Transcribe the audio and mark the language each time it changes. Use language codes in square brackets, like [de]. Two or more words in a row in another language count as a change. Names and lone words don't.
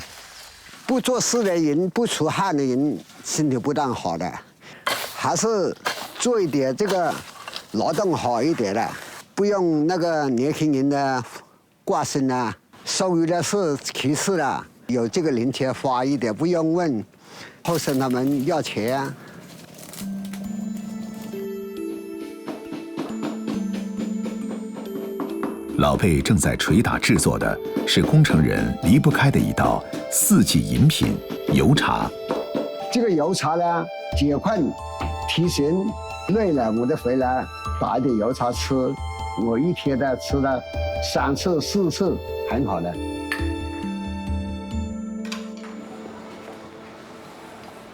[zh] 不做事的人，不出汗的人，身體不但好的，還是做一點這個勞動好一點的，不用那個年輕人的掛身啊，收入的是其次的，有這個零錢花一點，不用問後生他們要錢啊。老貝正在捶打製作的是恭城人離不開的一道四季飲品油茶。這個油茶呢，解困提神，累了我就回來打一點油茶吃，我一天的吃了3次4次，很好的。